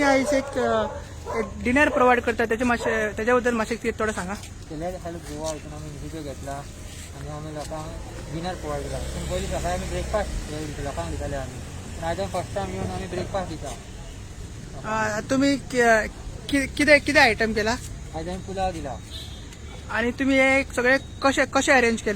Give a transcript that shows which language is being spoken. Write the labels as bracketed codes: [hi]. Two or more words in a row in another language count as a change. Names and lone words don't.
[kok] आईच एक [en] dinner provide [kok] करता त्याच्याबद्दल मातशें थोडं सांगा. हेल्प गोवा हितून आमी इनिशिएटीव घेतला आनी आमी लोकांक [en] dinner provide [kok] केला. पूण पयलीं सकाळीं आमी ब्रेकफास्ट लोकांक दिताले आमी. पूण आयज [en] first time [kok] येवन आमी ब्रेकफास्ट दिता. [mr] तुम्ही किती आयटम केला? [kok] आयज आमी पुलाव दिला. [mr] आणि तुम्ही हे सगळे कसे अरेंज केले?